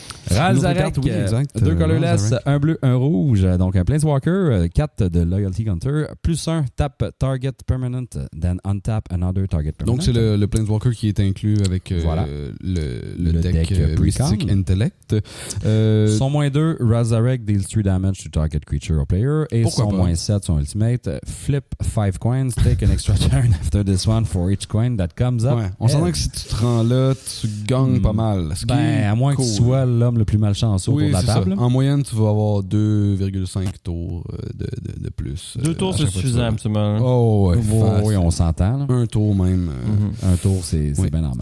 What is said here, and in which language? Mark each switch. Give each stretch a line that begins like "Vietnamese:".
French: Ralzarek, 2 colorless, un bleu, un rouge. Donc un
English: Planeswalker, 4 de Loyalty Counter, +1, tap target permanent, then untap another target permanent.
French: Donc c'est le Planeswalker qui est inclus avec le deck Mystic Intellect. Son
English: -2, Ralzarek deals 3 damage to target creature or player.
French: Et son
English: -7, son ultimate, flip 5 coins, take an extra turn after this one for each coin that comes up.
French: On s'entend que si tu te rends là, tu gagnes pas mal. À moins que tu sois l'homme le plus malchanceux autour de la table. En moyenne, tu vas avoir 2,5 tours de plus. 2 tours, c'est suffisant, absolument. Oh, oui, on s'entend. Là. Un tour même. Un tour, c'est bien normal.